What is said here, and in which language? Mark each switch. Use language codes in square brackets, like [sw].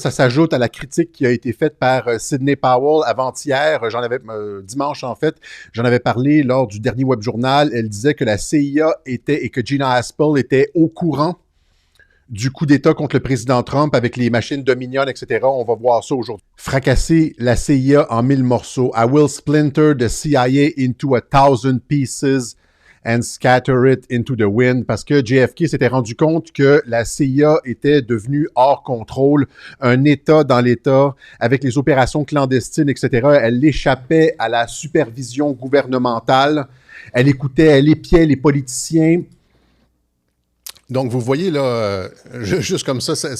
[fr] Ça s'ajoute à la critique qui a été faite par Sidney Powell avant-hier. Dimanche, en fait, j'en avais parlé lors du dernier web journal. Elle disait que la CIA et que Gina Haspel était au courant du coup d'État contre le président Trump avec les machines Dominion, etc. On va voir ça aujourd'hui. Fracasser la CIA en 1000 morceaux. [en] I will splinter the CIA into 1,000 pieces and scatter it into the wind. [fr] Parce que JFK s'était rendu compte que la CIA était devenue hors contrôle, un État dans l'État, avec les opérations clandestines, etc. Elle échappait à la supervision gouvernementale. Elle épiait les politiciens. Donc, vous voyez, là, juste comme ça,